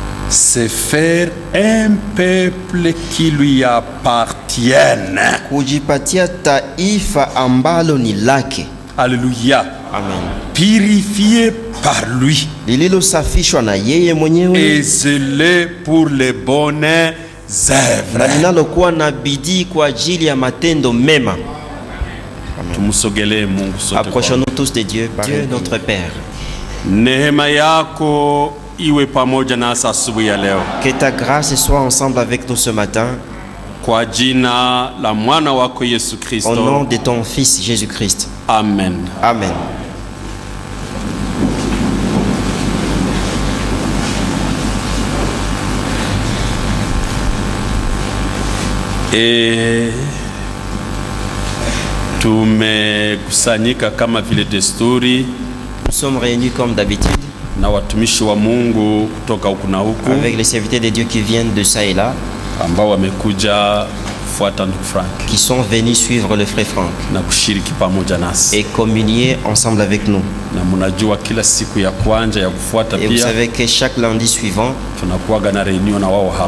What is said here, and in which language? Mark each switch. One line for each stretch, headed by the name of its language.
French: Se faire un peuple qui lui appartienne.
Swahili: Kujipatia taifa ambalo ni lake. Alléluia. Amen.
French: Purifié par lui.
Swahili: Lililosafishwa na yeye mwenyewe.
French: Et zélé pour les bonnes œuvres.
Swahili: Na linalokuwa na bidii kwa ajili ya matendo mema. Tumusogelee Mungu sote.
French: Approchons-nous tous de Dieu, Dieu notre Père.
Swahili: Neema yako iwe pamoja nasi asubuhi ya leo.
French: Que ta grâce soit ensemble avec nous ce matin.
Swahili: Kwa jina la mwana wako Yesu Kristo.
French: Au nom de ton fils Jésus-Christ. Amen. Amen.
Swahili: Et tumekusanyika kama vile desturi.
French: Nous sommes réunis comme d'habitude.
Swahili: Na watumishi wa Mungu kutoka huku na huku.
French: Avec les serviteurs de Dieu qui viennent de ça et là.
Swahili: Ambao wamekuja kufuata ndugu Frank.
French: Qui sont venus suivre le frère Frank.
Swahili: Na kushiriki pamoja nasi.
French: Et communier ensemble avec nous.
Swahili: Na mnajua kila siku ya kwanza ya kufuata pia.
French: Et vous savez que chaque lundi suivant,
Swahili: tunakuwa na réunion na wao hapa.